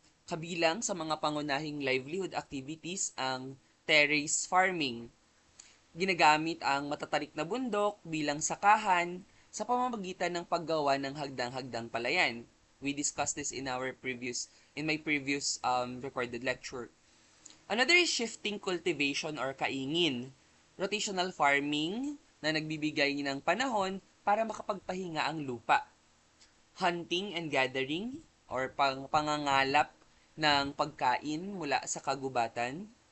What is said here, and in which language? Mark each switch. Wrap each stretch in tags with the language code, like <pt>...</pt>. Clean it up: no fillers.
<tl>Kabilang sa mga pangunahing livelihood activities ang terrace farming. Ginagamit ang matatarik na bundok bilang sakahan sa pamamagitan ng paggawa ng hagdang-hagdang palayan.</tl> <en>We discussed this in my previous recorded lecture. Another is shifting cultivation or kaingin.</en> <tl>Rotational farming na nagbibigay ng panahon para makapagpahinga ang lupa. Hunting and gathering or pangangalap ng pagkain mula sa kagubatan.</tl>